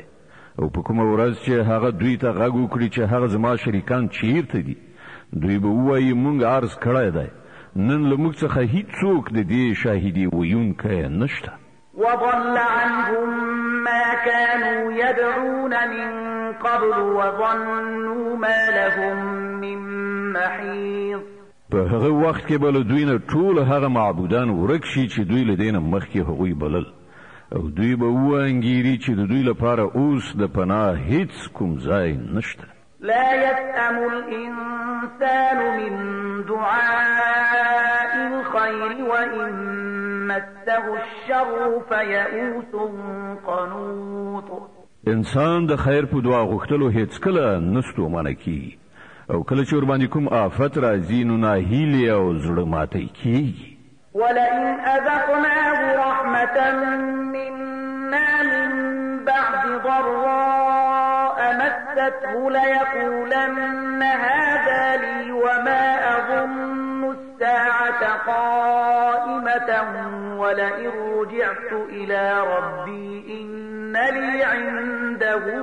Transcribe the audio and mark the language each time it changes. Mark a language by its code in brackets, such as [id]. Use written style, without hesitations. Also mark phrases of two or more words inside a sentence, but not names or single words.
[ps] او په کومه ورځ چې هغه دوی ته غږ وکړي چې هغه زما شریکان چیرته دي دوی به ووایي موږ عرض کړی دی. نن له موږ څخه هیڅوک د دې شاهدي ویونکی نشته. [ar] وضل عنهم ما كانوا يدعون من قبل وظنوا ما لهم من محيط. [ps] په هغه وخت کې به له دوی نه ټول هغه معبودان ورک شي چې دوی له دې نه مخکې هغوی بلل او دوی به وانګیري چې د دوی لپاره اوس د پناه هیڅ کوم ځای نشته. [ar] لا يسأم الإنسان من دعاء الخير وإن مسه الشر فيئوس قنوط. [ps] انسان د خیر په دعا غوښتلو هیڅکله نه ستومانه کیږي او کله چې ورباندې کوم آفت راځي نو ناهیلي او زړه ماتی کیږي. [ar] ولئن أذقناه رحمة منا من بعد ضراء مسته ليقولن هذا لي وما أظن الساعة قائمة ولئن رجعت إلى ربي إن لي عنده